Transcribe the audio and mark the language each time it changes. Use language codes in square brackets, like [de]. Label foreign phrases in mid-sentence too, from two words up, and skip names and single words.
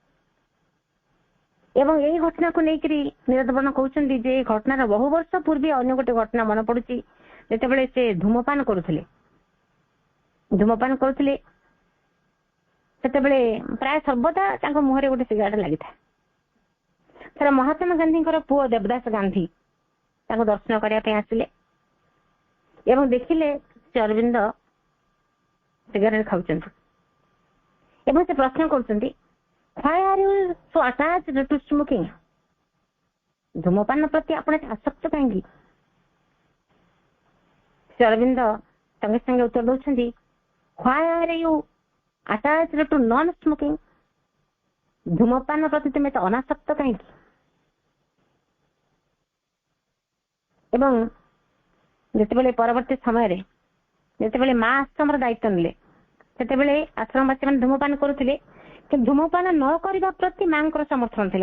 [or] ଏବଂ ଏଇ ଘଟଣାକୁ ନେଇକରି ନିରଦବର୍ଣ୍ଣ କହୁଛନ୍ତି ଯେ ଏଇ ଘଟଣାର ବହୁ ବର୍ଷ ପୂର୍ବେ ଅନ୍ୟ ଗୋଟେ ଘଟଣା ମନେ ପଡୁଛି, ଯେତେବେଳେ ସେ ଧୂମପାନ କରୁଥିଲେ ସେତେବେଳେ ପ୍ରାୟ ସର୍ବଦା ତାଙ୍କ ମୁହଁରେ ଗୋଟେ ସିଗାରେଟ ଲାଗିଥାଏ। ଥରେ ମହାତ୍ମା ଗାନ୍ଧୀଙ୍କର ପୁଅ ଦେବଦାସ ଗାନ୍ଧୀ ତାଙ୍କୁ ଦର୍ଶନ କରିବା ପାଇଁ ଆସିଲେ ଏବଂ ଦେଖିଲେ ଶ୍ରୀ ଅରବିନ୍ଦ ସିଗାରେଟ ଖାଉଛନ୍ତି ଏବଂ ସେ ପ୍ରଶ୍ନ କରୁଛନ୍ତି, [en] why are you so attached to smoking? [or] ଧୂମପାନ ପ୍ରତି ଆପଣ ଆସକ୍ତ କାହିଁକି? ଶ୍ରୀ ଅରବିନ୍ଦ ସଙ୍ଗେ ସଙ୍ଗେ ଉତ୍ତର ଦଉଛନ୍ତି, [en] why are you attached to non smoking? [or] ଧୂମପାନ ପ୍ରତି ତୁମେ ତ ଅନାସକ୍ତ କାହିଁକି? ଏବଂ ଯେତେବେଳେ ପରବର୍ତ୍ତୀ ସମୟରେ ଯେତେବେଳେ ମା ଆଶ୍ରମର ଦାୟିତ୍ୱ ନେଲେ, ସେତେବେଳେ ଆଶ୍ରମବାସୀ ମାନେ ଧୂମପାନ କରୁଥିଲେ, କିନ୍ତୁ ଧୂମପାନ ନ କରିବା ପ୍ରତି ମାଙ୍କର ସମର୍ଥନ ଥିଲା।